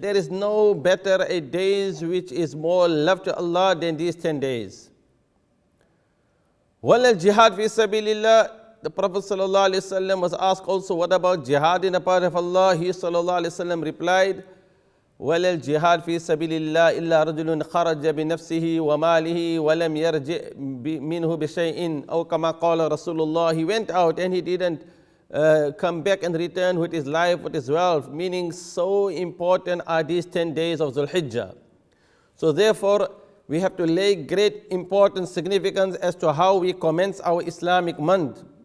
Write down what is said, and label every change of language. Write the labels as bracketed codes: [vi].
[en] There is no better a days which is more loved to Allah than these 10 days. [ar] وَلَا الْجِهَادِ فِي سَبِيلِ اللَّهِ. [en] The Prophet sallallahu alaihi wasallam was asked also, what about jihad in the path of Allah? He sallallahu alaihi wasallam replied, [ar] وَلَا الْجِهَادِ فِي سَبِيلِ اللَّهِ إِلَّا رَجُلٌ خَرَجَ بِنَفْسِهِ وَمَالِهِ وَلَمْ يَرْجِعْ مِنْهُ بِشَيْءٍ أو كما قال رسول الله. [en] He went out and he didn't come back and return with his life, with his wealth. Meaning, so important are these 10 days of Dhul Hijjah. So therefore, we have to lay great importance, significance as to how we commence our Islamic month.